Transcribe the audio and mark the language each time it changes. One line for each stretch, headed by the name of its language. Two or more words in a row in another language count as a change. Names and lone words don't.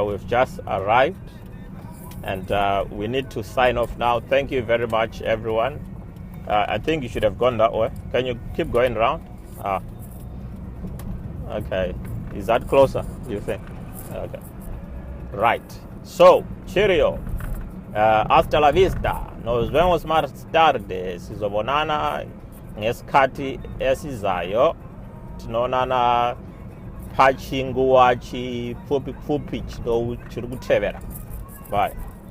English: We've just arrived, and we need to sign off now. Thank you very much, everyone. I think you should have gone that way. Can you keep going around? Okay. Is that closer, you think? Okay. Right. So, cheerio.
Spanish: Hasta la vista. Nos vemos más tarde.
Zulu: Sizobonana ngesikhathi esizayo.
Shona: Tinonana pachinguwa chipfupi chiri kutevera.
English: Bye.